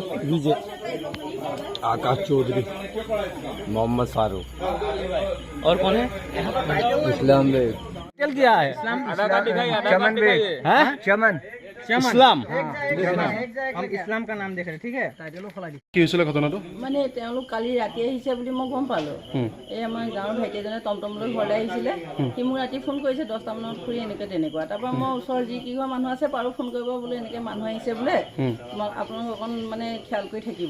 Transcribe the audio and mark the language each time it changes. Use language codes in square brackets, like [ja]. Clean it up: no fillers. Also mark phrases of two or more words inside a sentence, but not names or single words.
[hi] विजय। आकाश चौधरी। मोहम्मद फारूक। और कौन है? इस्लाम बेग। क्या है? चमन बेग। चमन। ইছলাম। हम ইছলাম का नाम देख रहे, ठीक है। [as] কি হৈছিলে ঘটনাটো? মানে তেওঁলোক কালি ৰাতি আহিছে বুলি মই গম পালোঁ। এই আমাৰ গাঁৱৰ ভাইটি এজনে টমটমলৈ ঘৰলৈ আহিছিলে। সি মোক ৰাতি ফোন কৰিছে 10টা মানত খুৰী এনেকৈ তেনেকুৱা। তাৰপৰা মই ওচৰৰ যি কেইঘৰ মানুহ আছে পাৰোঁ ফোন কৰিব বোলে এনেকৈ মানুহ আহিছে বোলে, আপোনালোক অকণ মানে খেয়াল কৰি থাকিব।